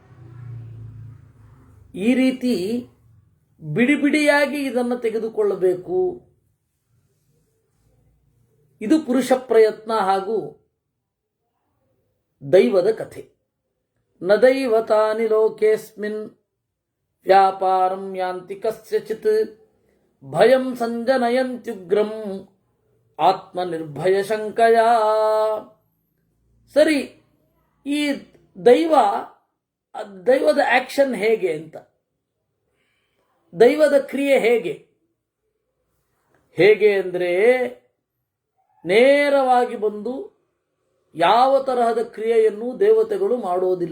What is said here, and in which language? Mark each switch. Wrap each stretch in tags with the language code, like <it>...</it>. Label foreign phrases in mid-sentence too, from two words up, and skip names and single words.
<kn>ಈ ರೀತಿ ಬಿಡಿ ಬಿಡಿಯಾಗಿ ಇದನ್ನು ತೆಗೆದುಕೊಳ್ಳಬೇಕು. ಇದು ಪುರುಷ ಪ್ರಯತ್ನ ಹಾಗೂ ದೈವದ ಕಥೆ.</kn> <sa>ನ ದೈವತಾನಿ ಲೋಕೇಸ್ಮಿನ್ ವ್ಯಾಪಾರಂ ಯಾಂತಿ ಕಸ್ಯಚಿತ್ ಭಯಂ ಸಂಜನಯಂತ್ಯುಗ್ರಂ ಆತ್ಮನಿರ್ಭಯ ಶಂಕಯ.</sa> <kn>ಸರಿ, ಈ ದೈವದ ಆಕ್ಷನ್ ಹೇಗೆ ಅಂತ, ದೈವದ ಕ್ರಿಯೆ ಹೇಗೆ ಅಂದರೆ ನೇರವಾಗಿ ಬಂದು ಯಾವ ತರಹದ ಕ್ರಿಯೆಯನ್ನು ದೇವತೆಗಳು ಮಾಡೋದಿಲ್ಲ.</kn>